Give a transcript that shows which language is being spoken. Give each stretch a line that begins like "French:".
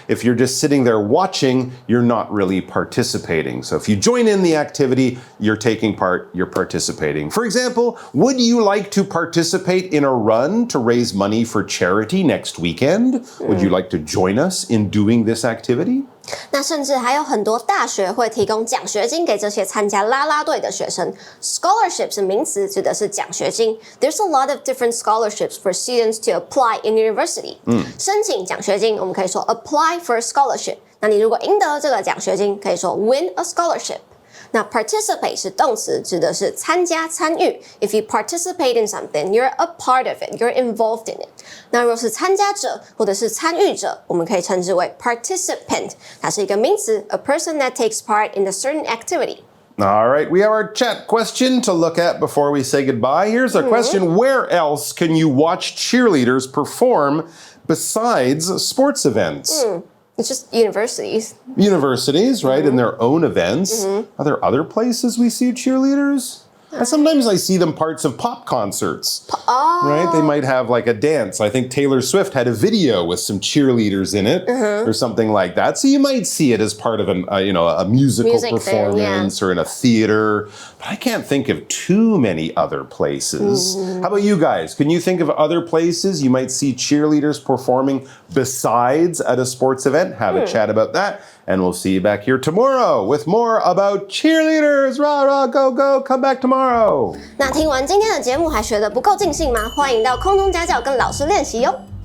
English: If you're just sitting there watching, you're not really participating. So if you join in the activity, you're taking part, you're participating. For example, would you like to participate in a run to raise money for charity next weekend? Would you like to join us in doing this activity?
Chinese: 那甚至还有很多大学会提供奖学金给这些参加啦啦队的学生。 Scholarship 是名词，指的是奖学金。
English: There's a lot of different scholarships for students to apply in university.
Chinese: 申请奖学金，我们可以说
English: apply for a scholarship.
Chinese: 那你如果赢得这个奖学金，可以说
English: win a scholarship.
Chinese: 那 participate 是动词，指的是参加、参与。
English: If you participate in something, you're a part of it, you're involved in it.
Chinese: 那若是参加者或者是参与者，我们可以称之为 participant， 它是一个名词 ，
English: a person that takes part in a certain activity. All right, we have our chat question to look at before we say goodbye. Here's a question. Where else can you watch cheerleaders perform besides sports events? It's just universities. Universities, right, in their own events. Are there other places we see cheerleaders? Sometimes I see them parts of pop concerts, right? They might have like a dance. I think Taylor Swift had a video with some cheerleaders in it or something like that. So you might see it as part of a musical performance or in a theater. But I can't think of too many other places. How about you guys? Can you think of other places you might see cheerleaders performing besides at a sports event? Have a chat about that. And we'll see you back here tomorrow with more about cheerleaders. Rah, rah, go, go. Come back tomorrow.
Chinese: 那听完今天的节目还学得不够尽兴吗？欢迎到空中家教跟老师练习哟。